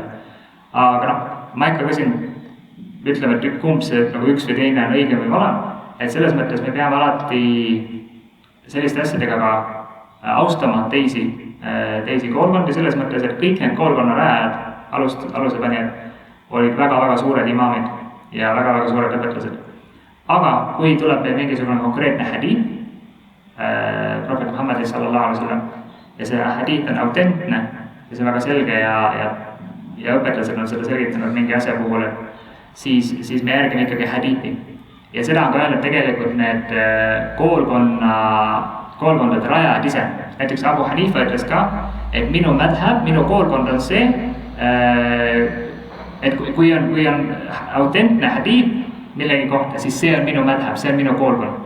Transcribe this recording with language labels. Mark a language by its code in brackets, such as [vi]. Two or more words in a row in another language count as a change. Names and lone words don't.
[et] Aga ma ikka küsin, ütleme, et kumb see nagu üks või teine on õige või vale, et selles mõttes me peame alati selliste asjadega ka austama teisi koolkondi, selles mõttes, et kõik need koolkonna rajajad, alusepanijad, olid väga-väga suured imaamid ja väga-väga suured õpetlased. Aga kui tuleb meil mingisugune konkreetne hadiid, Prophet Muhammad [ar] صلى الله عليه وسلم, [et] ja see hadiid on autentne ja see on väga selge ja õpetlased on seda selgitanud mingi asja puhul, siis me järgime ikkagi hadiidi. Ja seda on ka öelnud tegelikult need koolkondade rajajad ise. Näiteks Abu Hanifa ütles ka, et minu madhab, minu koolkond on see, et kui on autentne hadiid millegi kohta, siis see on minu madhab, see on minu koolkond.